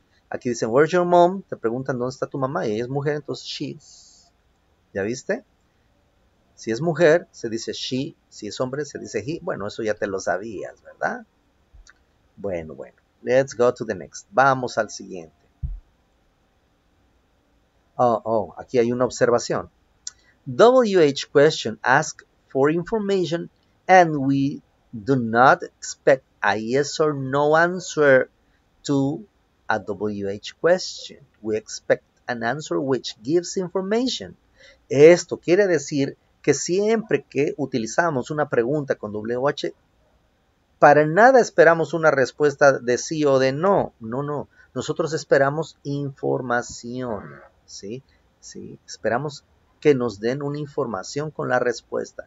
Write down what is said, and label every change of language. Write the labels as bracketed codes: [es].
[es] Aquí dicen, [en] where's your mom? [es] Te preguntan dónde está tu mamá. Y ella es mujer, entonces she's. ¿Ya viste? Si es mujer, se dice she. Si es hombre, se dice he. Bueno, eso ya te lo sabías, ¿verdad? Bueno. [en] Let's go to the next. [es] Vamos al siguiente. Aquí hay una observación. [en] WH question asks for information and we do not expect a yes or no answer to a WH question. We expect an answer which gives information. [es] Esto quiere decir que siempre que utilizamos una pregunta con WH, para nada esperamos una respuesta de sí o de no. No, no. Nosotros esperamos información. ¿Sí? ¿Sí? Esperamos que nos den una información con la respuesta.